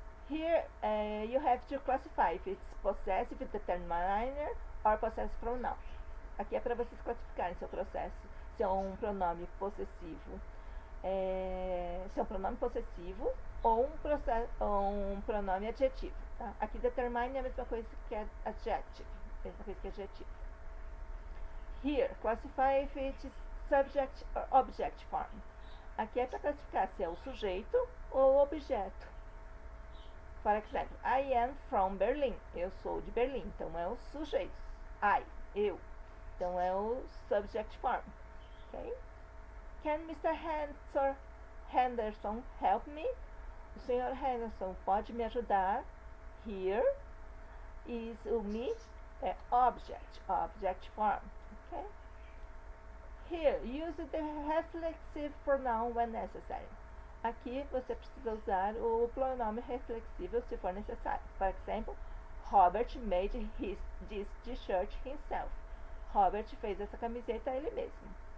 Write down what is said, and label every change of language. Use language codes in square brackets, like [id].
[en] Here you have to classify if it's possessive determiner or possessive pronoun. [pt] Aqui é para vocês classificarem seu processo, se é um pronome possessivo, se é um pronome possessivo ou um pronome adjetivo. Tá? Aqui determine é a mesma coisa que adjective, mesma coisa que adjetivo. [en] Here, classify if it's subject or object form. [pt] Aqui é para classificar se é o sujeito ou o objeto. [en] For example, I am from Berlin. [pt] Eu sou de Berlim. Então é o sujeito. Eu. Então é o [en] subject form. Okay? Can Mr. Henderson help me? [pt] O Sr. Henderson pode me ajudar? Here is o me é object form. Okay? [en] Here, use the reflexive pronoun when necessary. [pt] Aqui você precisa usar o pronome reflexivo se for necessário. [en] For example, Robert made this t-shirt himself. [pt] Robert fez essa camiseta ele mesmo.